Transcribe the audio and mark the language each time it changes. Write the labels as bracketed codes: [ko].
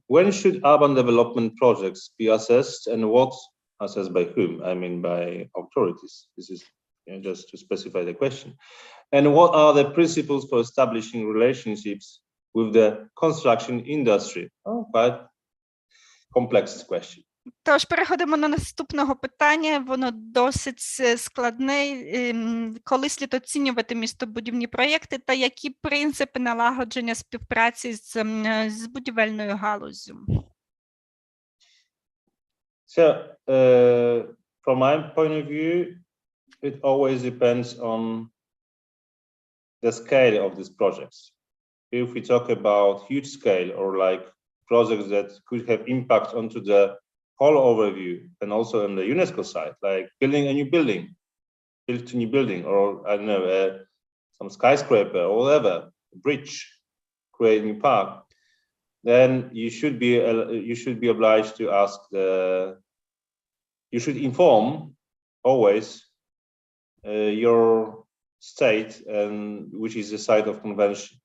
[en] When should urban development projects be assessed and what? Assessed by whom? I mean by authorities. This is just to specify the question. And what are the principles for establishing relationships with the construction industry? Oh, quite complex question. [uk] Тож, переходимо до наступного питання. Воно досить складне. Коли слід оцінювати містобудівні проєкти та які принципи налагодження співпраці з будівельною галуззю? [en] So, from my point of view, it always depends on the scale of these projects. If we talk about huge scale or like projects that could have impact onto the whole overview and also on the UNESCO side, like building a new building, build a new building, or I don't know, some skyscraper or whatever, bridge, create a new park, then you should be obliged to ask you should inform always your state and which is the site of convention.